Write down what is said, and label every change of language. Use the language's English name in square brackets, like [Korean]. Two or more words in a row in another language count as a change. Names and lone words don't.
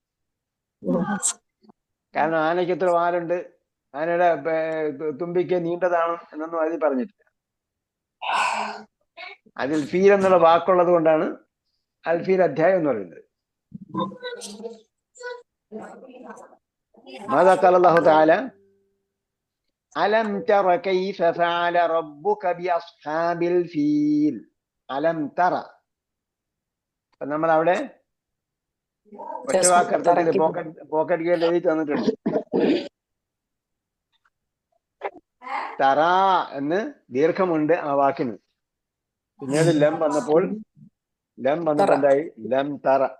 [Malayalam] കാരണം ആനയ്ക്ക് എത്ര വാലുണ്ട്, ആനയുടെ തുമ്പിക്ക് നീണ്ടതാണ് എന്നൊന്നും അതിൽ പറഞ്ഞിട്ടില്ല. അതിൽ ഫീൽ എന്നുള്ള വാക്കുള്ളത് കൊണ്ടാണ് അൽഫീൽ അധ്യായം എന്ന് പറയുന്നത്. [Arabic] ماذا قال الله تعالى ألم تر كيف فعل ربك بأصحاب الفيل ألم ترى [Malayalam] അപ്പൊ നമ്മൾ അവിടെ ഒറ്റ വാക്കർത്ഥത്തിൽ പോക്കറ്റ് ഗേൾ എഴുതി തന്നിട്ടുണ്ട്. തറ എന്ന് ദീർഘമുണ്ട് ആ വാക്കിന്. പിന്നീട് ലം വന്നപ്പോൾ എന്തായി? [Arabic] لم تر.